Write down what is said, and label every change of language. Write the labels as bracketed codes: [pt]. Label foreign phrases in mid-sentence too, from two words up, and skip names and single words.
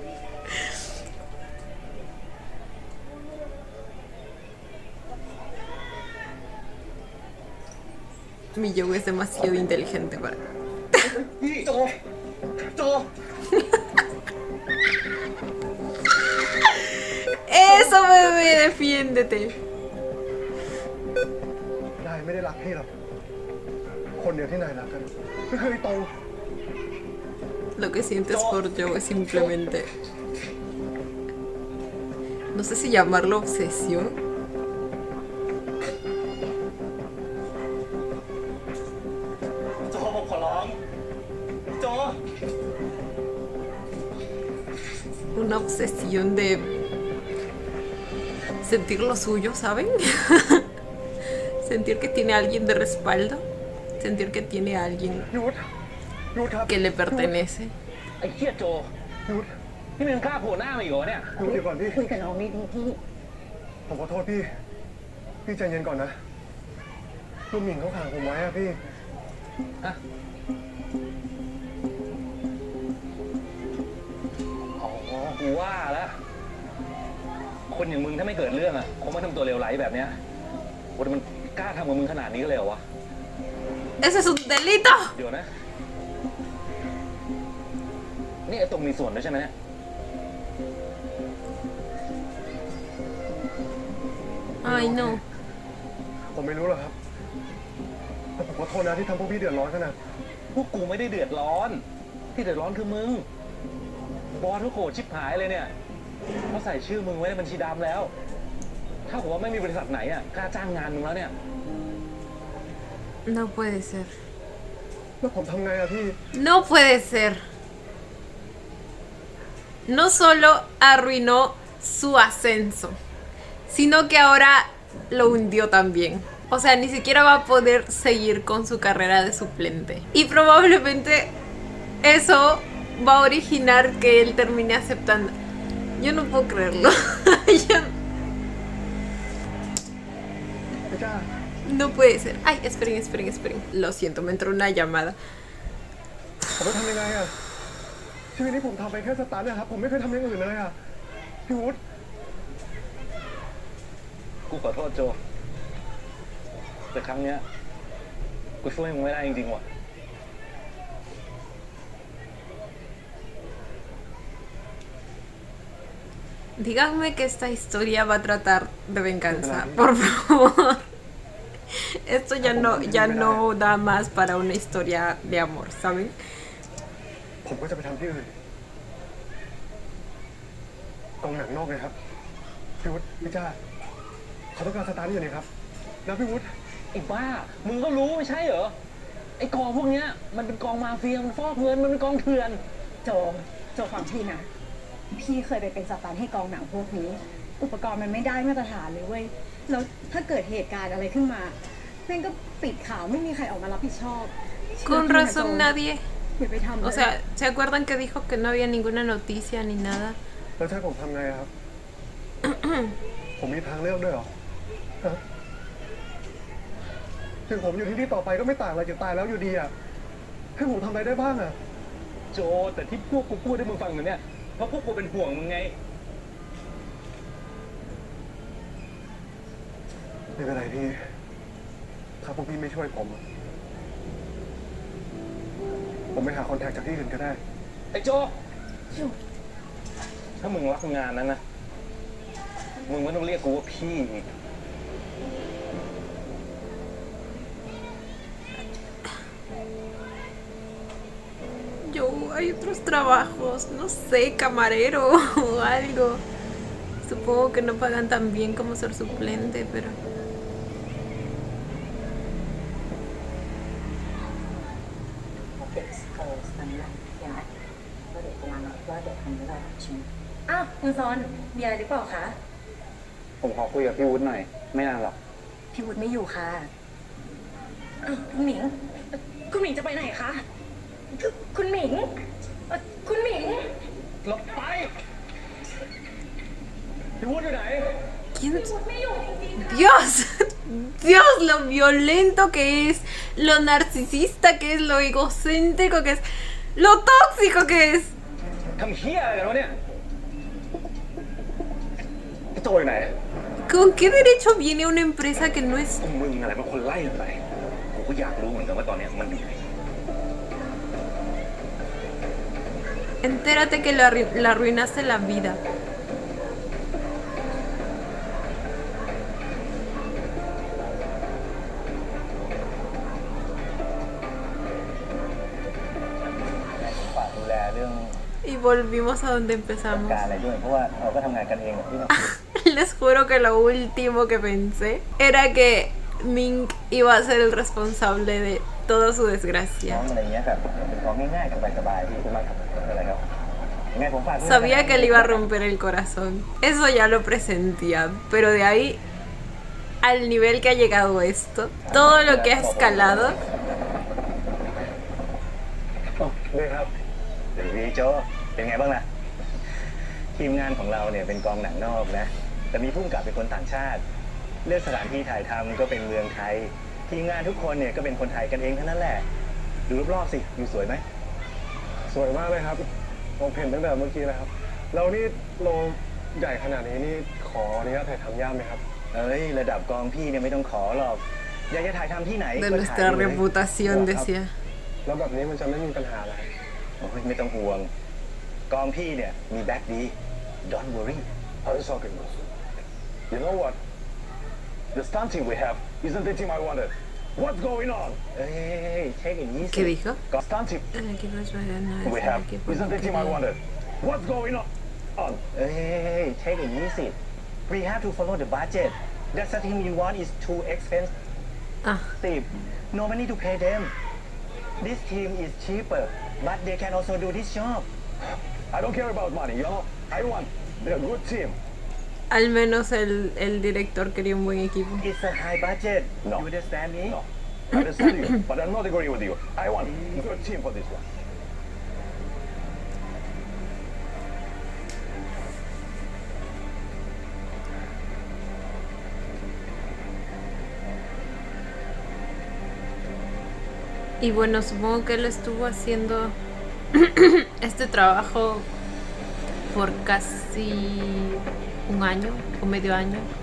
[es] Mi yo es demasiado inteligente para. [th] พี่โจโจ [es] Eso, bebé, defiéndete. [th] นายไม่ได้รักพี่หรอก คนเดียวที่นายรักกันก็คือไอ้ตรง [es] Lo que sientes por yo es simplemente. No sé si llamarlo obsesión. [th] โจผมขอร้องโจ [es] Una obsesión de sentir lo suyo, ¿saben? Sentir que tiene a alguien de respaldo. Sentir que tiene a alguien [th] หยุดหยุดครับ [es] que le pertenece. [th] ไอ้เหี้ยโจ หยุด นี่มึงกล้าโผล่หน้ามาอีกเหรอเนี่ย หยุดเดี๋ยวก่อนพี่ คุยกับน้องนิดนึงพี่ ผมขอโทษพี่ พี่ใจเย็นก่อนนะลูกหมิงเขาขังผมไว้อะพี่ ฮะอ๋อกูว่าแล้ว คนอย่างมึงถ้าไม่เกิดเรื่องอ่ะคงไม่ทำตัวเลวไหลแบบเนี้ยโอ้แต่มันกล้าทำกับมึงขนาดนี้เลยเหรอวะ [es] ¡Ese es un delito! [th] เดี๋ยวนะ นี่ไอ้ตรงมีส่วนด้วยใช่ไหมเนี่ย [es] Ay, no. [th] ผมไม่รู้หรอกครับแต่ผมขอโทษนะที่ทำพวกพี่เดือดร้อนขนาด พวกกูไม่ได้เดือดร้อน ที่เดือดร้อนคือมึง บอสเขาโกรธชิบหายเลยเนี่ยเขาใส่ชื่อมึงไว้ในบัญชีดำแล้ว ถ้าผมว่าไม่มีบริษัทไหนอ่ะกล้าจ้างงานมึงแล้วเนี่ย [es] No puede ser. [th] แล้วผมทำไงอะพี่ [es] No puede ser. No solo arruinó su ascenso, sino que ahora lo hundió también. O sea, ni siquiera va a poder seguir con su carrera de suplente. Y probablemente eso va a originar que él termine aceptando. Yo no puedo creerlo. Yo- [th] ไม่กล้า [es] No puede ser. Ay, esperen. Lo siento, me entró una llamada. [th] ผมจะทำยังไงอะชีวิตนี้ผมทำไปแค่สตาร์ทนะครับ ผมไม่เคยทำอย่างอื่นเลยอะพี่วุฒิ กูขอโทษโจ แต่ครั้งเนี้ยกูช่วยมึงไม่ได้จริงๆว่ะ [es] Díganme que esta historia va a tratar de venganza, por favor. Esto ya no da más para una historia de amor, ¿saben? [th] ผมก็จะไปทำที่อื่นกองหนังนอกเลยครับพี่วุฒิพี่จ้าเขาต้องการสตาร์ทอยู่นี่ครับแล้วพี่วุฒิ ไอ้บ้า มึงก็รู้ไม่ใช่เหรอ ไอ้กองพวกเนี้ยมันเป็นกองมาเฟีย มันฟอกเงิน มันเป็นกองเถื่อน โจฟังพี่นะ พี่เคยไปเป็นสตันท์ให้กองหนังพวกนี้ อุปกรณ์มันไม่ได้มาตรฐานเลยเว้ย แล้วถ้าเกิดเหตุการณ์อะไรขึ้นมาแม่งก็ปิดข่าวไม่มีใครออกมารับผิดชอบ [es] Con razón nadie... [th] อย่าไปทำเลย [es] O sea, ¿se acuerdan que dijo que no había ninguna noticia ni nada? [th] แล้วจะให้ผมทำไงอะครับ ผมมีทางเลือกด้วยเหรอฮะถึงผมอยู่ที่นี่ต่อไปก็ไม่ต่างอะไรจากตายแล้วอยู่ดีอะให้ผมทำอะไรได้บ้างอะ โจ แต่ที่พวกกูพูดให้มึงฟังอยู่เนี่ย เพราะพวกกูเป็นห่วงมึงไง ไม่เป็นไรพี่ถ้าพวกพี่ไม่ช่วยผมอะผมไปหาคอนแทคจากที่อื่นก็ได้ ไอ้โจ ถ้ามึงรักงานนั้นนะ มึงไม่ต้องเรียกกูว่าพี่อีก [es] Yo, hay otros trabajos, no sé, camarero o algo. Supongo que no pagan tan bien como ser suplente, pero... [th] Alex อ้าวคุณซอนมีอะไรหรือเปล่าคะ ผมขอคุยกับพี่วุฒิหน่อย ไม่นานหรอก พี่วุฒิไม่อยู่ค่ะอ้าวคุณหมิงคุณหมิงจะไปไหนคะคุณหมิงคุณหมิง หลบไป พี่วุฒิอยู่ไหน [es] ¿Quién? Dios, Dios, lo violento que es, lo narcisista que es, lo egocéntrico que es, lo tóxico que es. [th] ทำเฮี้ยอะไรกันวะเนี่ยพี่โจอยู่ไหน [es] ¿Con qué derecho viene una empresa que no es... [th] มึงอะไรเป็นคนไล่มันไป กูก็อยากรู้เหมือนกันว่าตอนเนี้ยมันอยู่ไหน [es] Entérate que le arruinaste la vida. [th] ฝากดูแลเรื่อง [es] Y volvimos a donde [th] การ [es] empezamos. [th] อะไรด้วย เพราะว่าเราก็ทำงานกันเองกับพี่น้อง [es] Les juro que lo último que pensé era que Ming iba a ser el responsable de toda su [th] น้ [es] desgracia. [th] องอะไรเงี้ยครับเป็นของง่ายๆสบายๆพี่คุณมากครับอะไรครับยังไงผมฝากด้วย [es] Sabía que le iba a romper el corazón. Eso ya lo presentía. Pero de ahí al nivel que ha llegado esto, todo lo que ha escalado, [th] เลยครับ เดี๋ยวพี่โจเป็นไงบ้างล่ะ ทีมงานของเราเนี่ยเป็นกองหนังนอกนะ แต่มีผู้กำกับเป็นคนต่างชาติ เลือกสถานที่ถ่ายทำก็เป็นเมืองไทย ทีมงานทุกคนเนี่ยก็เป็นคนไทยกันเองทั้งนั้นแหละ ดูรอบๆสิดูสวยไหม สวยมากเลยครับ ผมเห็นตั้งแต่เมื่อกี้แล้วครับ แล้วนี่โรงใหญ่ขนาดนี้นี่ขออนุญาตถ่ายทำยากไหมครับ เอ้ยระดับกองพี่เนี่ยไม่ต้องขอหรอก อยากจะถ่ายทำที่ไหน [es] de [th] ก็ถ่าย [es] nuestra [th] เลย [es] reputación, decía. [th] แล้วแบบนี้มันจะไม่มีปัญหาอะไร โอ้ยไม่ต้องห่วง กองพี่เนี่ยมีแบ็คดี [en] don't worry How is talking about? you know what the stunt team we have isn't the team I wanted what's going on เอ้ย take it easy [es] ¿Qué dijo? [en] stunt team [es] El equipo es bueno, no es [en] we [es] el [en] have [es] equipo [en] isn't the [es] que [en] team I [es] quería. [en] wanted what's going on on. Hey, take it easy. We have to follow the budget. That thing you want is too expensive. [th] อ่ะ [en] Nobody to pay them. This team is cheaper, but they can also do this job. I don't care about money, you know. I want a good team. [es] Al menos el director quería un buen equipo. [en] It's a high budget. No. You understand me? No, I understand you, but I'm not agreeing with you. I want a good team for this one. [es] Y bueno, supongo que él estuvo haciendo este trabajo por casi un año o medio año.